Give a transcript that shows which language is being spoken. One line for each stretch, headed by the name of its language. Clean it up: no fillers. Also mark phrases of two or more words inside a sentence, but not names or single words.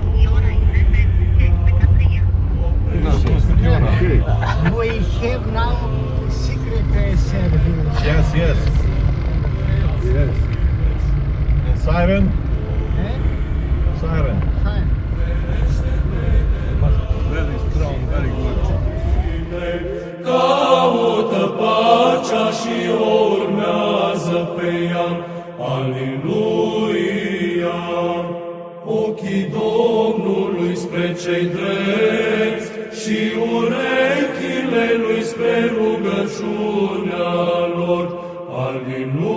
English: Okay. We have now secret service. Yes, yes. Yes. And siren? Eh? Siren. Fine. Very strong, very good.
Romanian: Caută pacea și o urmează pe ea. Aleluia! Ochii Domnului spre cei drepți și urechile Lui spre rugăciunea lor.